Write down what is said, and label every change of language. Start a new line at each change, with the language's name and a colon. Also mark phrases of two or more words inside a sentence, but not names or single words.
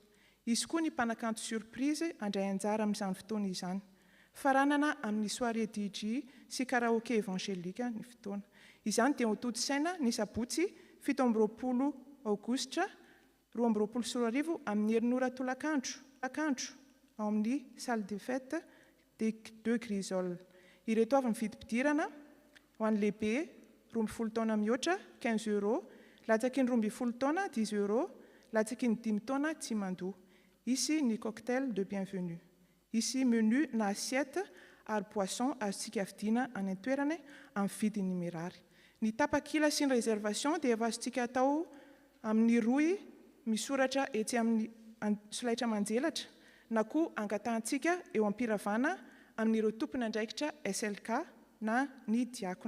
Malagasy: Izy koa ny mpanakanto surprise andray anjara amin'izany fotoana izany. Faranana amin'ny
French: soirée DJ
Malagasy: sy karaoké évangélika ny fotoana. Izany dia ho toto-tsaina ny sabotsy 17 aogositra 2024 amin'ny herinora tolakandro ao amin'ny
French: salle de fête des deux Grisoles.
Malagasy: Ireto avy mividy mpidirana ho an'ny lehibe 12 taona mihoatra 15 €, latsaky ny 12 taona 10 €, latsaky ny 5 taona tsy mandoa.
French: Ici ny cocktail de bienvenue. Ici menu
Malagasy: na assiette ary poisson azontsika avidina any an-toerany amin'ny vidiny mirary. Ny tapakila sy ny réservation dia efa azontsika atao amin'ny roy misoratra etsy amin'ny solaitra manjelatra na koa angatahantsika eo am-piravana amin'ireo tompony andraikitra SLK na ny diakona.